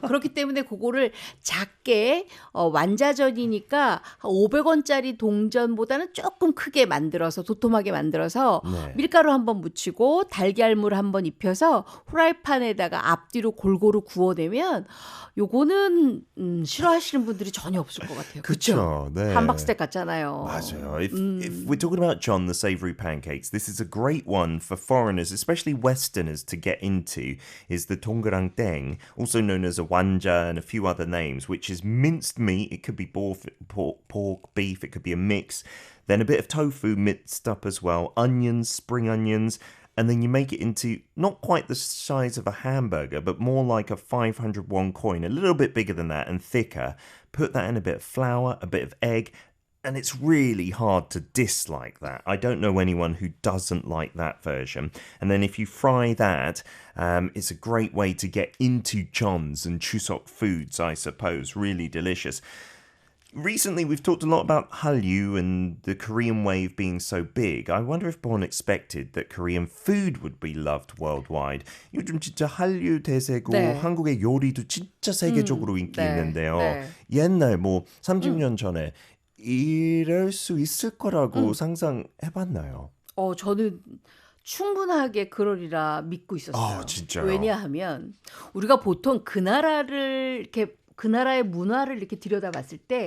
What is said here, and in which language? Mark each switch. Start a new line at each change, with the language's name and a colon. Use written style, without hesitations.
Korean: 그렇기 때문에 그거를 작게 완자전이니까 500원짜리 동전보다는 조금 크게 만들어서 도톰하게 만들어서 네. 밀가루 한번 묻히고 달걀물 한번 입혀서 후라이팬에다가 앞뒤로 골고루 구워내면 요거는 싫어하시는 분들이 전혀 없을 것 같아요. 그렇죠? 네. 함박 스테이크 같잖아요. 맞아요.
English: If we're talking about John, the savory pancakes, this is a great one for foreigners, especially Westerners, to get into, is the 동그랑땡, also known as a wanja and a few other names, which is minced meat. It could be pork, beef, it could be a mix. Then a bit of tofu minced up as well, onions, spring onions, and then you make it into not quite the size of a hamburger, but more like a 500 won coin, a little bit bigger than that and thicker. Put that in a bit of flour, a bit of egg, and it's really hard to dislike that. I don't know anyone who doesn't like that version. And then if you fry that, it's a great way to get into John's and Chuseok foods, I suppose. Really delicious. Recently, we've talked a lot about Hallyu and the Korean wave being so big. I wonder if Born expected that Korean food would be loved worldwide.
Korean: 요즘 진짜 한류 대세고 네. 한국의 요리도 진짜 세계적으로 인기 네, 있는데요. 네. 옛날 30년 전에 이럴 수 있을 거라고 상상해봤나요? 저는 충분하게 그러리라 믿고 있었어요. 진짜요? 왜냐하면 우리가 보통 그 나라를 이렇게 그 나라의 문화를 이렇게 들여다봤을 때